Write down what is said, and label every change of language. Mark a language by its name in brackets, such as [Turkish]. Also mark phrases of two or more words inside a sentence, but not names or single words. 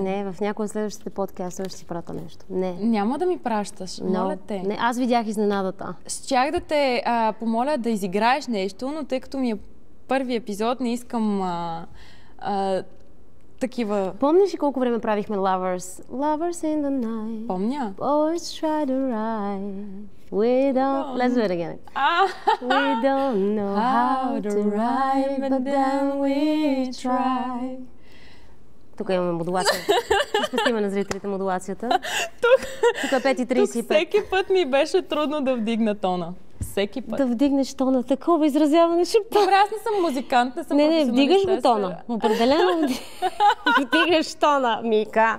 [Bulgarian] Не, в някои от следващите подкастове ще си прата нещо. Не. Няма да ми пращаш, моля те. Не, аз видях изненадата. Щях да те помоля да изиграеш нещо, но тъй като ми е първи епизод, не искам такива... Помниш ли колко време правихме Lovers? Lovers in the night. Помня. [English] Always try to ride. We don't... Let's do it again. We don't know how to ride, but then we try. [Bulgarian] Тук имаме модулация. Спестиме на зрителите модулацията. Тук е 5:35. Тук всеки път ми беше трудно да вдигна тона. Всеки път. Да вдигнеш тона. Такова изразяване ще... Добре, аз не съм музикант, не съм Не, вдигаш го тона. Определено вдигаш тона, Мика.